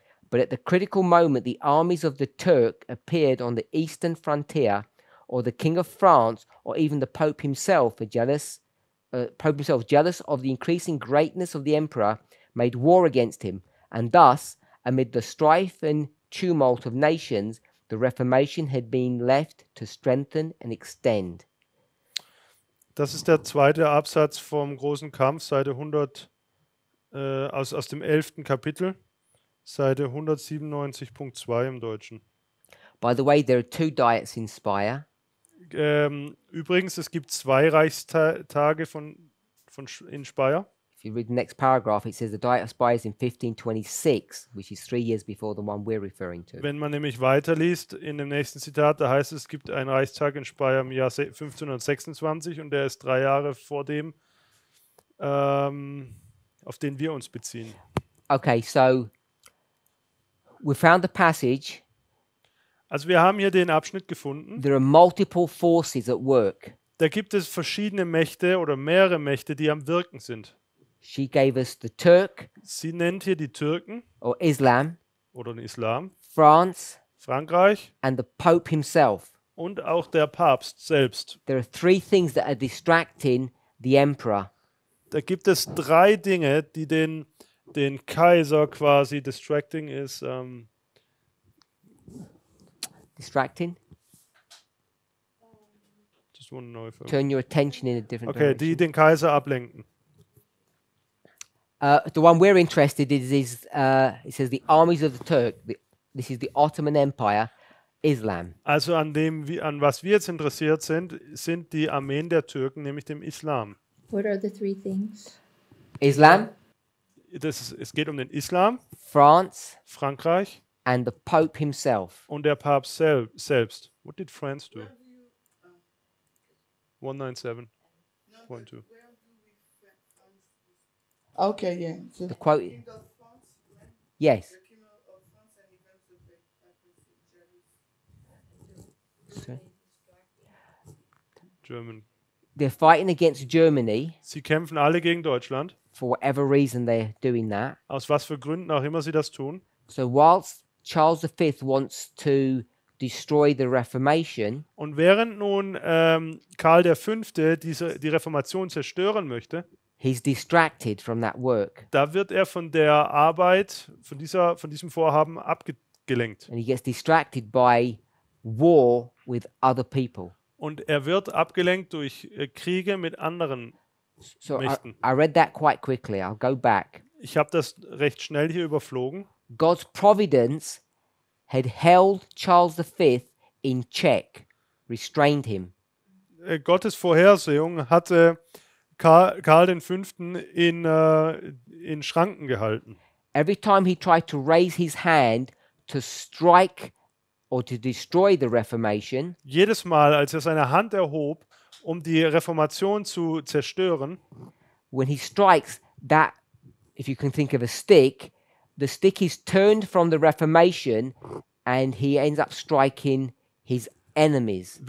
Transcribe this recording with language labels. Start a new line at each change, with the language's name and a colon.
English: But at the critical moment, the armies of the Turk appeared on the eastern frontier, or the King of France, or even the Pope himself, jealous of the increasing greatness of the emperor, made war against him. And thus, amid the strife and tumult of nations, the Reformation had been left to strengthen and extend.
German: Das ist der zweite Absatz vom großen Kampf, Seite 100, aus dem 11. Kapitel, Seite 197.2 im Deutschen.
English: By the way, there are 2 diets in Speyer.
German: Übrigens, es gibt 2 Reichstage in Speyer.
English: If you read the next paragraph, it says the Diet of Speyer is in 1526, which is 3 years before the one we're referring to.
German: Wenn man nämlich weiterliest in dem nächsten Zitat, da heißt es, es gibt einen Reichstag in Speyer im Jahr 1526 und der ist 3 Jahre vor dem, auf den wir uns beziehen.
English: Okay, so we found the passage.
German: Also wir haben hier den Abschnitt gefunden.
English: There are multiple forces at work.
German: Da gibt es verschiedene Mächte oder mehrere Mächte, die am Wirken sind.
English: She gave us the Turk
German: Sie nennt hier die Türken
English: or Islam,
German: oder den Islam,
English: France,
German: Frankreich
English: and the Pope himself.
German: und auch der Papst selbst.
English: There are 3 things that are distracting the emperor.
German: Da gibt es 3 Dinge, die den Kaiser quasi distracting ist.
English: Distracting? Just want to know if Turn your attention in a different
German: okay, die den Kaiser ablenken.
English: The one we're interested in is it says the armies of the Turk. This is the Ottoman Empire, Islam.
German: Also an was wir jetzt interessiert sind, sind die Armeen der Türken, nämlich dem Islam.
English: What are the 3 things? Islam,
German: Es geht um den Islam,
English: France,
German: Frankreich
English: and the Pope himself.
German: und der Papst selbst.
English: What did France do? 197.2. Okay, yeah. The quote. Yes. Sorry. German. They're fighting against Germany
German: Sie kämpfen alle gegen Deutschland,
English: for whatever reason they're doing that.
German: aus was für Gründen auch immer sie das tun.
English: So whilst Charles V wants to destroy the Reformation,
German: Und während nun Karl V. die Reformation zerstören möchte,
English: he's distracted from that work
German: da wird er von der Arbeit, von diesem Vorhaben abgelenkt.
English: and he gets distracted by war with other people.
German: Und er wird abgelenkt durch Kriege mit anderen
English: So
German: Mächten.
English: I read that quite quickly. I'll go back.
German: Ich habe das recht schnell hier überflogen.
English: God's providence had held Charles V in check, restrained him.
German: Gottes Vorhersehung hatte Karl V. in Schranken gehalten.
English: Every time he tried to raise his hand to strike or to destroy the Reformation,
German: Jedes Mal, als er seine Hand erhob, um die Reformation zu zerstören,
English: when he strikes that, if you can think of a stick, the stick is turned from the Reformation and he ends up striking his enemies.